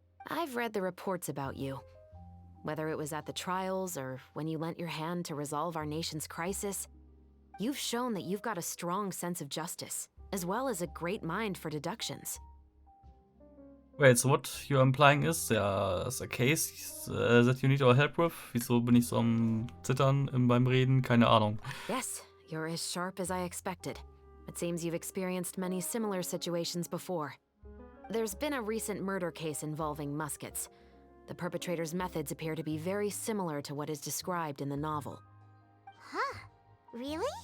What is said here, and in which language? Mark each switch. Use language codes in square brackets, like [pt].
[en] I've read the reports about you. Whether it was at the trials or when you lent your hand to resolve our nation's crisis, you've shown that you've got a strong sense of justice, as well as a great mind for deductions. Wait, so what you're implying is, there's a case that you need our help with? [de] Wieso bin ich so am Zittern beim Reden? Keine Ahnung. [en] Yes, you're as sharp as I expected. It seems you've experienced many similar situations before. There's been a recent murder case involving muskets. The perpetrator's methods appear to be very similar to what is described in the novel. Huh? Really?